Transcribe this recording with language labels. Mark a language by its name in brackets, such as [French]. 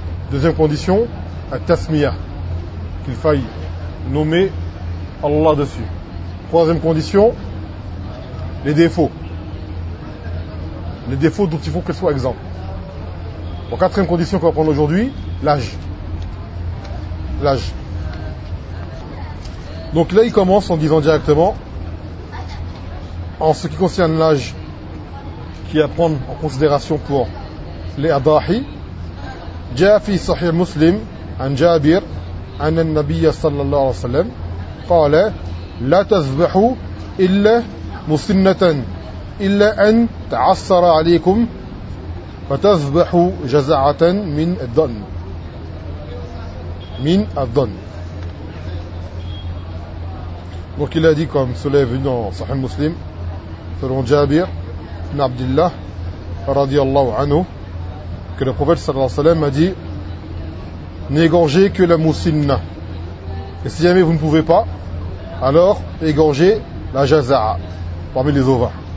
[French] Deuxième condition, la tasmiya, qu'il faille nommer Allah dessus. Troisième condition, les défauts. Les défauts dont il faut qu'elle soit exempte. En quatrième condition qu'on va prendre aujourd'hui, l'âge. Donc là, il commence en disant directement, en ce qui concerne l'âge qui est à prendre en considération pour les adahi, [Arabic] جاء في صحيح مسلم عن جابر عن النبي صلى الله عليه وسلم قال لا تذبحوا إلا مسنة إلا أن تعسر عليكم فتذبحوا جزعة من الظن من الظن. [French] Donc il a dit, comme cela est venu dans Sahih Muslim, selon Jabir ibn Abdillah radiallahu anhu, que le prophète sallallahu alayhi wa sallam a dit, n'égorgez que la moussinna, et si jamais vous ne pouvez pas, alors égorgez la jaza'a parmi les ovins.